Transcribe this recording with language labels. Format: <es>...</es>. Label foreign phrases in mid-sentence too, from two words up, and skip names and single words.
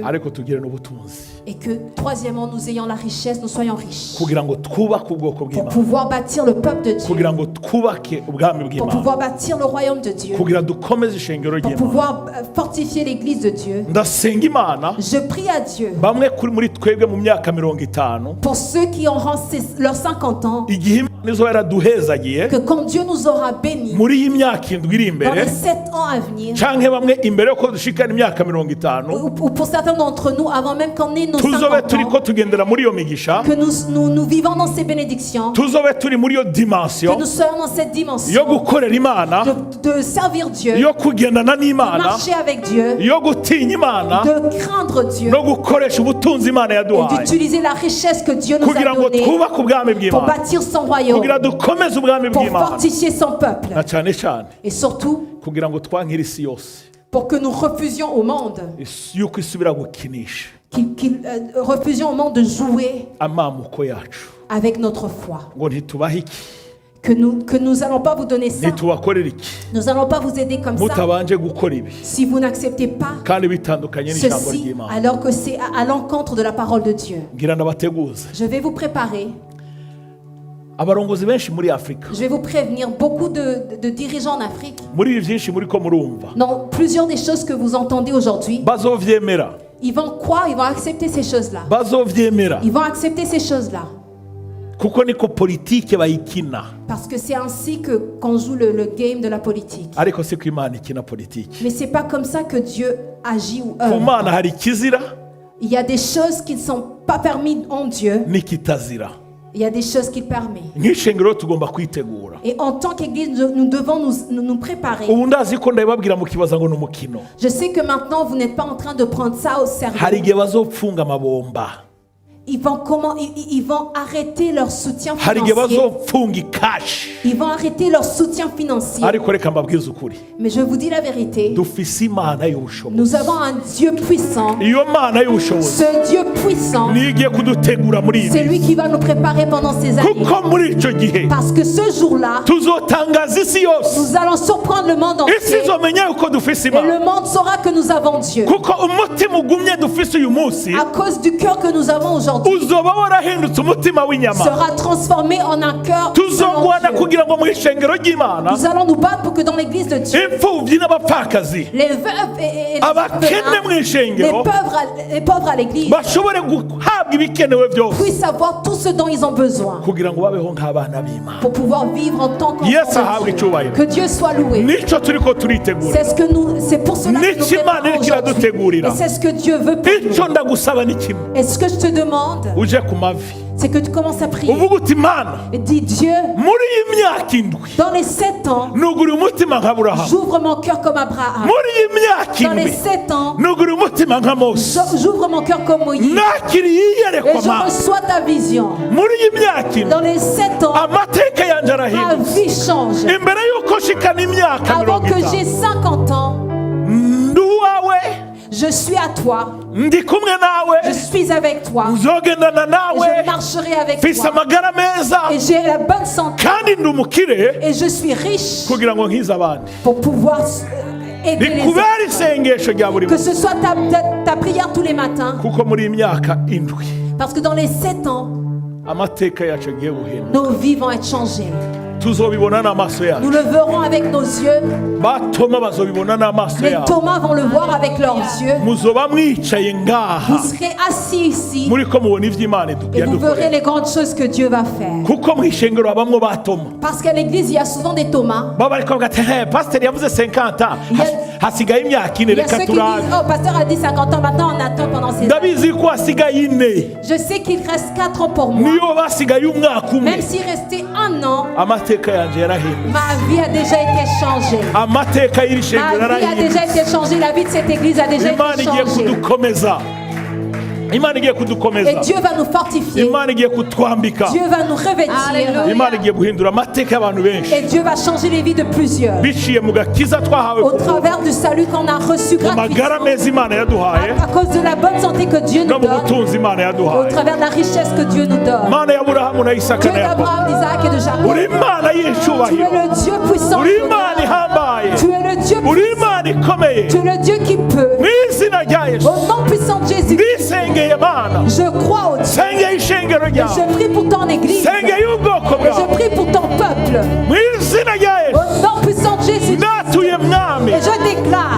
<rn>ariko tugire n'ubutunzi,</rn> <fr>Et que, troisièmement, nous ayons la richesse, nous soyons riches.</fr> <rn>kugira ngo twubake ubwoko</rn> <fr>Pour</fr> <rn>bw'Imana,</rn> <fr>pouvoir bâtir le peuple de Dieu.</fr> <rn>kugira ngo twubake ubwami</rn> <fr>Pour</fr> <rn>bw'Imana,</rn> <fr>pouvoir bâtir le royaume de Dieu.</fr> <rn>kugira dukomeze ishengero</rn> <fr>Pour</fr> <rn>ry'Imana.</rn> <fr>pouvoir fortifier l'église de Dieu.</fr> <rn>Ndasenga Imana,</rn> <fr>Je prie à Dieu</fr> <rn>bamwe muri twebwe mu myaka 50,</rn> <fr>pour ceux qui auront leurs 50 ans,</fr> <rn>igihe Imana izo yaraduhezagiye</rn> <fr>que quand Dieu nous aura bénis</fr> <rn>muri iyi myaka indwi iri</rn> <fr>dans</fr> <rn>imbere,</rn> <fr>les 7 ans à venir,</fr> <rn>canke bamwe imbere yuko dushikana imyaka 50,</rn> <fr>ou pour certains d'entre nous, avant même qu'on ait nos</fr> <rn>tuzobe</rn> <fr>50</fr> <rn>turiko</rn> <fr>ans,</fr> <rn>tugendera muri iyo migisha,</rn> <fr>que nous vivons dans ces bénédictions,</fr> <rn>tuzobe turi muri iyo</rn> <fr>que dimension nous soyons dans cette</fr> <rn>yo</rn> <fr>dimension</fr> <rn>gukorera Imana,</rn> <fr>de servir Dieu,</fr> <rn>yo kugendana</rn> <fr>de</fr> <rn>n'Imana,</rn> <fr>marcher avec Dieu,</fr> <rn>yo gutinya Imana,</rn> <fr>de craindre Dieu</fr> <rn>no gukoresha ubutunzi Imana</rn> <fr>et</fr> <rn>yaduhaye,</rn> <fr>d'utiliser la richesse que Dieu nous</fr> <rn>kugira</rn> <fr>a</fr> <rn>ngo</rn> <fr>donnée</fr> <rn>twubake ubwami</rn> <fr>pour</fr> <rn>bw'Imana,</rn> <fr>bâtir son royaume,</fr> <rn>kugira dukomeze ubwami</rn> <fr>pour</fr> <rn>bw'Imana,</rn> <fr>fortifier son peuple</fr> <rn>na cyane cyane</rn> <fr>et surtout</fr> <rn>kugira ngo twankire isi yose</rn> <fr>pour que nous refusions au monde,</fr> <rn>yuko isubira gukinisha</rn> <fr>refusions au monde de jouer</fr> <rn>amamuko yacu,</rn> <fr>avec notre foi.</fr> <rn>ngo ntitubahe iki,</rn> <fr>Que nous n'allons pas vous donner ça,</fr> <rn>ntitubakorere iki,</rn> <fr>nous n'allons pas vous aider comme ça</fr> <rn>mutabanje gukora ibi</rn> <fr>si vous n'acceptez pas</fr> <rn>kandi bitandukanye n'ijambo</rn> <fr>ceci</fr> <rn>ry'Imana.</rn> <fr>alors que c'est à l'encontre de la parole de Dieu.</fr> <rn>Ngira ndabateguza</rn> <fr>Je vais vous préparer,</fr> <rn>abarongozi benshi muri Afurika,</rn> <fr>je vais vous prévenir, beaucoup de dirigeants en Afrique,</fr> <rn>muri ibi byinshi muri ko murumva,</rn> <fr>dans plusieurs des choses que vous entendez aujourd'hui,</fr> <rn>bazovyemera,</rn> <fr>ils vont croire, ils vont accepter ces choses-là.</fr> <rn>bazovyemera</rn> <fr>Ils vont accepter ces choses-là.</fr> <rn>kuko niko politike bayikina,</rn> <fr>Parce que c'est ainsi qu'on joue le game de la politique.</fr> <rn>ariko siko Imana ikina politike.</rn> <fr>Mais c'est pas comme ça que Dieu agit ou</fr> <rn>Ku</rn> <fr>œuvre.</fr> <rn>Mana hari ikizira</rn> <fr>Il y a des choses qui ne sont pas permises en Dieu.</fr> <rn>n'ikitazira.</rn> <fr>Il y a des choses qu'il permet.</fr> <rn>Nk'ishengero tugomba kwitegura.</rn> <fr>Et en tant qu'Église, nous devons nous préparer.</fr> <rn>Ubu ndazi ko ndabibabwira mukibaza ngo ni umukino.</rn> <fr>Je sais que maintenant, vous n'êtes pas en train de prendre ça au</fr> <rn>Hari</rn> <fr>sérieux.</fr> <rn>igihe bazopfunga amabomba,</rn> <fr>Ils vont arrêter leur soutien</fr> <rn>hari igihe</rn> <fr>financier.</fr> <rn>bazopfunga ikashi,</rn> <fr>Ils vont arrêter leur soutien financier.</fr> <rn>ariko reka mbabwize ukuri,</rn> <fr>Mais je vous dis la vérité.</fr> <rn>dufise Imana y'ubushobozi.</rn> <fr>Nous avons un Dieu puissant.</fr> <rn>Iyo Mana y'ubushobozi</rn> <fr>Ce Dieu puissant,</fr> <rn>niyo igiye kudutegura muri</rn> <fr>c'est</fr> <rn>ibi,</rn> <fr>lui qui va nous préparer pendant ces années.</fr> <rn>kuko muri icyo gihe</rn> <fr>Parce que ce jour-là,</fr> <rn>tuzotangaza isi yose,</rn> <fr>nous allons surprendre le monde</fr> <rn>isi</rn> <fr>entier.</fr> <rn>izomenya yuko dufise</rn> <fr>Et</fr> <rn>Imana,</rn> <fr>le monde saura que nous avons Dieu.</fr> <rn>kuko umutima ugumye dufise uyu munsi</rn> <fr>À cause du cœur que nous avons aujourd'hui,</fr> <rn>uzoba warahindutse umutima w'inyama.</rn> <fr>sera transformé en un cœur. selon</fr> <rn>Tuzongwana</rn> <fr>Dieu.</fr> <rn>kugira ngo mu ishengero ry'Imana</rn> <fr>Nous allons nous battre pour que dans l'église de Dieu,</fr> <rn>imfubyi n'abapfakazi,</rn> <fr>les veuves et les</fr> <rn>abakene mu</rn> <fr>orphelins,</fr> <rn>ishengero</rn> <fr>les pauvres à l'église</fr> <rn>bashobore guhabwa ibikenewe byose,</rn> <fr>puissent savoir tout ce dont ils ont besoin</fr> <rn>kugira ngo babeho nk'abana b'Imana.</rn> <fr>pour pouvoir vivre en tant</fr> <rn>Yesu</rn> <fr>qu'enfants</fr> <rn>ahabwe</rn> <fr>de Dieu.</fr> <rn>icyubahiro.</rn> <fr>Que Dieu soit loué.</fr> <rn>Nicyo turiko turitegura.</rn> <fr>C'est pour cela que nous</fr> <rn>N'iki Imana</rn> <fr>préparons</fr> <rn>iriko</rn> <fr>aujourd'hui.</fr> <rn>iradutegurira.</rn> <fr>Et c'est ce que Dieu veut pour</fr> <rn>Icyo</rn> <fr>nous.</fr> <rn>ndagusaba ni kimwe,</rn> <fr>Et ce que je te demande,</fr> <rn>uje ku mavi</rn> <fr>c'est que tu commences à prier.</fr> <rn>uvuga uti Mana,</rn> <fr>Et dis Dieu,</fr> <rn>muri iyi myaka indwi</rn> <fr>dans les 7 ans,</fr> <rn>nugura umutima nka Aburahamu,</rn> <fr>j'ouvre mon cœur comme Abraham.</fr> <rn>muri iyi myaka</rn> <fr>Dans les</fr> <rn>indwi</rn> <fr>7 ans,</fr> <rn>nugura umutima nka Mose,</rn> <fr>j'ouvre mon cœur comme Moïse.</fr> <rn>nakiriye</rn> <fr>Et</fr> <rn>iyerekwa</rn> <fr>je</fr> <rn>Mana,</rn> <fr>reçois ta vision.</fr> <rn>muri iyi myaka indwi</rn> <fr>Dans les 7 ans,</fr> <rn>amateka yanjye</rn> <fr>ma</fr> <rn>arahindutse.</rn> <fr>vie change.</fr> <rn>Imbere y'uko nshikana imyaka</rn> <fr>Avant</fr> <rn>50,</rn> <fr>que j'ai 50 ans,</fr> <rn>ndi uwawe,</rn> <fr>je suis à toi,</fr> <rn>ndi kumwe nawe,</rn> <fr>je suis avec toi,</fr> <rn>nzogendana</rn> <fr>et</fr> <rn>nawe,</rn> <fr>je marcherai avec</fr> <rn>mfise</rn> <fr>toi,</fr> <rn>amagara meza,</rn> <fr>et j'ai la bonne santé,</fr> <rn>kandi ndi umukire</rn> <fr>et je suis riche</fr> <rn>kugira ngo nkize abandi.</rn> <fr>pour pouvoir aider les</fr> <rn>Rikubera</rn> <fr>autres.</fr> <rn>isengesho rya buri</rn> <fr>Que</fr> <rn>munsi,</rn> <fr>ce soit ta prière tous les matins,</fr> <rn>kuko muri iyi myaka indwi</rn> <fr>parce que dans les 7 ans,</fr> <rn>amateka yacu agiye guhinduka.</rn> <fr>nos vies vont être changées.</fr> <rn>Tuzobibona n'amaso yacu,</rn> <fr>Nous le verrons avec nos yeux.</fr> <rn>batoma bazobibona n'amaso</rn> <fr>Les</fr> <rn>yabo.</rn> <fr>Thomas vont le voir avec leurs yeux.</fr> <rn>Muzoba mwicaye</rn> <fr>Vous</fr> <rn>ngaha</rn> <fr>serez assis ici</fr> <rn>muri ko mubona ivy'Imana</rn> <fr>et vous verrez</fr> <rn>yadukoreye,</rn> <fr>les grandes choses que Dieu va faire.</fr> <rn>kuko mw'ishengero habamwo batoma</rn> <fr>Parce qu'à l'église, il y a souvent des Thomas.</fr> <rn>baba bariko bavuga ati "Hey, pasiteri yavuze 50 ans,</rn> <fr>Il y a-</fr> <rn>hasigaye imyaka ine,</rn> <fr>Il y a</fr> <rn>reka</rn> <fr>ceux qui</fr> <rn>turabe."</rn> <fr>disent, oh, pasteur a dit 50 ans, maintenant on attend pendant ces ans.</fr> <rn>Ndabizi ko hasigaye ine,</rn> <fr>Je sais qu'il reste 4 ans pour moi.</fr> <rn>niyo basigaye umwaka umwe,</rn> <fr>Même s'il restait 1 an,</fr> <rn>amateka yanje yarahindutse,</rn> <fr>ma vie a déjà été changée.</fr> <rn>amateka y'iri shengero</rn> <fr>Ma vie a</fr> <rn>yarahindutse.</rn> <fr>déjà été changée. La vie de cette église a déjà</fr> <rn>Imana</rn> <fr>été</fr> <rn>igiye</rn> <fr>changée.</fr> <rn>kudukomeza, Imana igiye</rn> <fr>Et</fr> <rn>kudukomeza,</rn> <fr>Dieu va nous fortifier.</fr> <rn>Imana igiye kutwambika,</rn> <fr>Dieu va nous revêtir.</fr> <rn>Imana igiye guhindura amateka y'abantu benshi</rn> <fr>Et Dieu va changer les vies de plusieurs.</fr> <rn>biciye mu gakiza twahawe</rn> <fr>Au</fr> <rn>kuko</rn> <fr>travers du salut qu'on a reçu</fr> <rn>mu magara</rn> <fr>gratuitement.</fr> <rn>meza Imana yaduhaye</rn> <fr>À cause de la bonne santé que Dieu</fr> <rn>no</rn> <fr>nous</fr> <rn>mu</rn> <fr>donne.</fr> <rn>butunzi Imana</rn> <fr>Au</fr> <rn>yaduhaye.</rn> <fr>travers de la richesse que Dieu nous donne.</fr> <rn>Mana y'Aburahamu na Isaka</rn> <fr>Dieu</fr> <rn>na Yakobo,</rn> <fr>d'Abraham, d'Isaac et de Jacob.</fr> <rn>uri Imana</rn> <fr>Tu es</fr> <rn>y'icyubahiro,</rn> <fr>le Dieu puissant.</fr> <rn>uri Imana ihambaye,</rn> <fr>Tu es le Dieu</fr> <rn>uri</rn> <fr>puissant.</fr> <rn>Imana ikomeye.</rn> <fr>Tu es le Dieu qui peut.</fr> <rn>Mu izina rya Yesu</rn> <fr>Au nom puissant de Jésus,</fr> <rn>ndisengeye Mana,</rn> <fr>je crois au Dieu.</fr> <rn>sengeye ishengero</rn> <fr>Et</fr> <rn>ryawe,</rn> <fr>je prie pour ton église.</fr> <rn>sengeye ubwoko</rn> <fr>Et je</fr> <rn>bwawe,</rn> <fr>prie pour ton peuple.</fr> <rn>mu izina rya Yesu</rn> <fr>Au nom puissant de Jésus.</fr> <rn>ndatuye mwami</rn> <fr>Et je déclare</fr>